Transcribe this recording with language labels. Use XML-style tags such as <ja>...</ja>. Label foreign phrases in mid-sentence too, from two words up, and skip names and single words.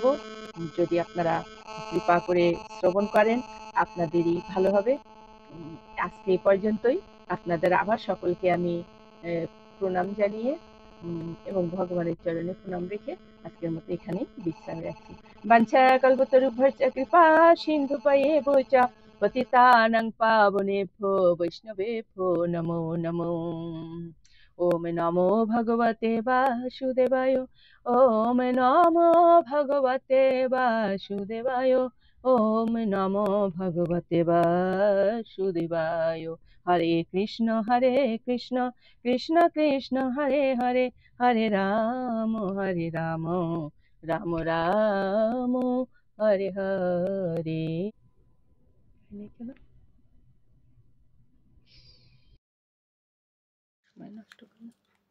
<bn>যদি আপনারা কৃপা করে শ্রবণ করেন, আপনাদেরই ভালো হবে। আজকে এই পর্যন্তই। আপনাদের আবার সকলকে আমি প্রণাম জানিয়ে এবং ভগবানের চরণে প্রণাম রেখে আজকের মতো এখানেই বিশ্রাম রাখছি।</bn> <sa>বাঞ্ছা কল্পতরুভ্যশ্চ কৃপা সিন্ধুপয়েব চ পতিতানাং পাবনেভ্যো বৈষ্ণবেভ্যো নমো নমো। ওম নমো ভগবতে বাসুদেবায়। ওম নমো ভগবতে বাসুদেবায়। ওম নমো ভগবতে বাসুদেবায়। হরে কৃষ্ণ কৃষ্ণ কৃষ্ণ হরে হরে, হরে রাম রাম রাম হরে হরে।</sa> <bn>সময় নষ্ট করো না।</bn>